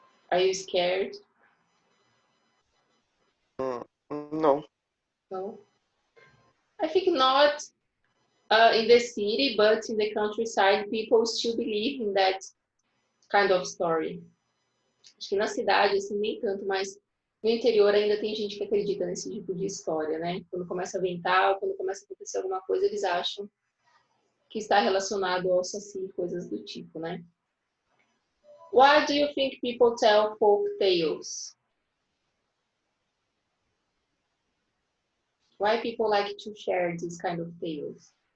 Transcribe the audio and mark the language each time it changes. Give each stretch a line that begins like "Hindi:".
English: Are you scared? No. No. I think not in the city, but in the countryside, people still believe in that kind of story.
Portuguese: Acho que na cidade, assim, nem tanto, mas no interior ainda tem gente que acredita nesse tipo de história, né? Quando começa a ventar, quando começa a acontecer alguma coisa, eles acham que está relacionado ao saci, coisas do tipo, né?
English: Why do you think people tell folk tales? Why people like to share these kind of tales?